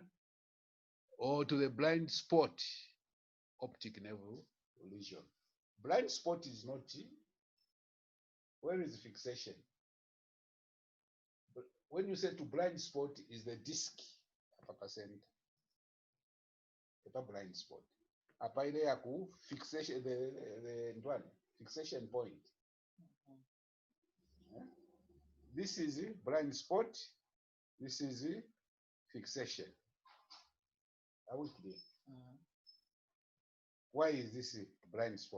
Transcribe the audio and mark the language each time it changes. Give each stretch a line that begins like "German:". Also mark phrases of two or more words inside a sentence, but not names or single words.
English: Or to the blind spot, optic nerve lesion. Blind spot is not. Where is fixation? But when you say to blind spot, is the disc upper center. A blind spot.
Bemba: Apa ile ya ku fixation
English: the fixation point. This is blind spot. This is fixation. Are we clear? Why is this a blind spot?